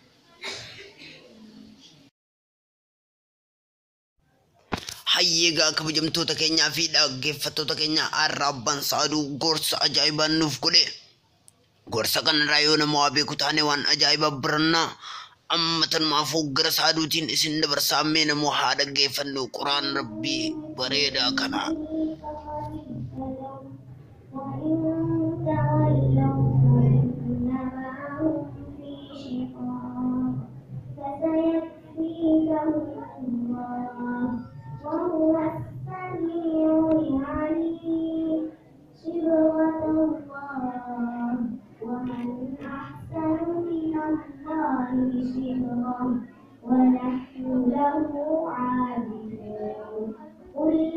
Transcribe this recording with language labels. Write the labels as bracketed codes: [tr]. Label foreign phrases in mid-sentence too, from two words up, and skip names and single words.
[om] Hayyeegaa kabajamtoota keenyaa fi dhaggeeffattoota keenya har'a abbaan Saaduu gorsa ajaa'ibaan nuuf godhe. Gorsa kanarraa yoo nama waa beeku taane waan ajaa'ibaa birannaa. Amma tanumaafuu gara Saaduutiin isin dabarsaa mee namoo haa dhaggeeffannu quraan rabbii bareedaa kana. [ar] وهو السميع العليم صبغة الله ومن أحسن من الله صبغة ونحن له عابدون قل